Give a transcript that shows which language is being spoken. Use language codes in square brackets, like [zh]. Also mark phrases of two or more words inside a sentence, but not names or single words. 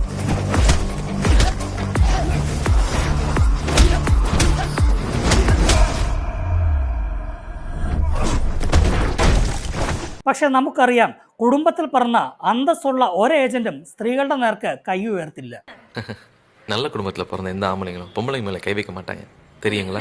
[ml] പക്ഷെ നമുക്കറിയാം, കുടുംബത്തിൽ പറഞ്ഞ അന്തസ്സുള്ള ഒരു ഏജന്റും സ്ത്രീകളുടെ നേർക്ക് കൈ ഉയർത്തില്ല. [ta] நல்ல குடும்பத்துல பிறந்த எந்த ஆம்பளைங்களும் பொம்பளைங்க மேல கை வைக்க மாட்டாங்க, தெரியுங்களா?